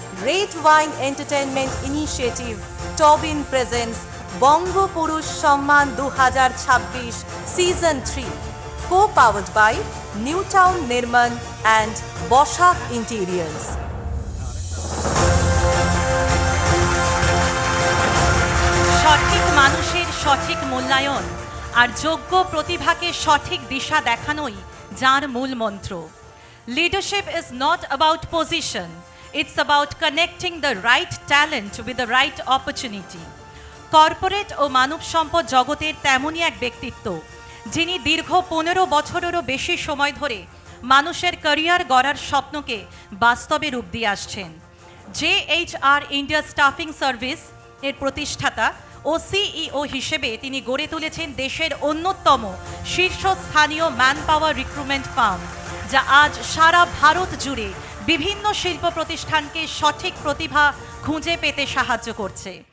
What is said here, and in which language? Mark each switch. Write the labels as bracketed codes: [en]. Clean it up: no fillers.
[en] Red Wine Entertainment Initiative Tobin presents Bongo Purush Samman 2026 Season 3, co-powered by Newtown Nirman and Boshak Interiors. [bn] সঠিক মানুষের সঠিক মূল্যায়ন আর যোগ্য প্রতিভাকে সঠিক দিশা দেখানোই যার মূল মন্ত্র। [en] Leadership is not about position, it's about connecting the right talent with the right opportunity. [bn] Corporate ও মানব সম্পদ জগতের তেমনই এক ব্যক্তিত্ব যিনি দীর্ঘ 15 বছরেরও বেশি সময় ধরে মানুষের ক্যারিয়ার গড়ার স্বপ্নকে বাস্তবে রূপ দিয়ে আসছেন। JHR ইন্ডিয়া স্টাফিং সার্ভিস এর প্রতিষ্ঠাতা ও সিইও হিসেবে তিনি গড়ে তুলেছেন দেশের অন্যতম শীর্ষস্থানীয় ম্যান পাওয়ার রিক্রুটমেন্ট ফার্ম, যা আজ সারা ভারত জুড়ে বিভিন্ন শিল্প প্রতিষ্ঠানকে সঠিক প্রতিভা খুঁজে পেতে সাহায্য করছে।